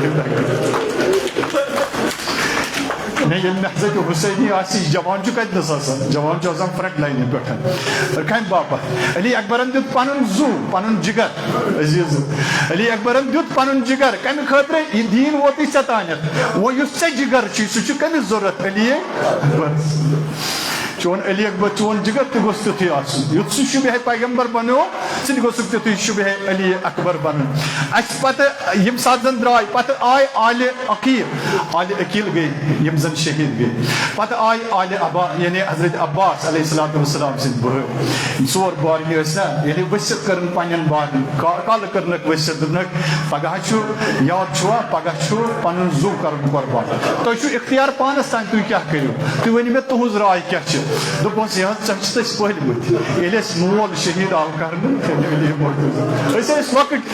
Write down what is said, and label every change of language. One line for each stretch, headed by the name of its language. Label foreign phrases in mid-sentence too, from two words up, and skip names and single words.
Kashmiri: ییٚلہِ نہٕ حضرت حسینی آسہِ یہِ جوان چھُ کتنس آسان جوان چھُ آسان فرنٹ لاینہِ پٮ۪ٹھ کمہِ باپتھ علی اکبرن دیُت پنُن زُو پنُن جگر عزیٖز علی اکبرن دیُت پنُن جگر کمہِ خٲطرٕ یہِ دیٖن ووتُے ژےٚ تانٮ۪تھ وۄنۍ یُس ژےٚ جگر چھُے سُہ چھُ کٔمِس ضروٗرت علی اکبر چون علی اکبر چون جگر تہ گوس تیتھے آسن یُتھ سُہ شبہ پیغمبر بنو سُہ تہ گوسُکھ تیتھُے شبہ علی اکبر بنُن اَسہِ پتہٕ ییٚمہِ ساتہٕ زن درٛاے پتہٕ آے آلہِ عقیل گٔے یِم زن شہیٖد گٔے پتہٕ آے آلہِ ابا یعنی حضرت عباس
Arabic: علیہ الصلوۃ والسلام
Kashmiri: سٕنٛدۍ بٲے ژور بارنہِ ٲسۍ نا یعنی ؤسِت کٔرٕن پننٮ۪ن بارنٮ۪ن کالہٕ کٔرنکھ ؤسِت دوٚپنکھ پگاہ چھُ یاد چھُوا پگاہ چھُ پنُن زُو کرُن قۄربان تۄہہِ چھُو اختیار پانس تانۍ تُہۍ کیٛاہ کٔرِو تُہۍ ؤنِو مےٚ تُہنٛز راے کیٛاہ چھِ دوٚپہوس ژےٚ چھُتھ أسۍ پٔلمٕتۍ ییٚلہِ اَسہِ مول شہیٖد آو کرنہٕ أسۍ ٲسۍ لۄکٕٹۍ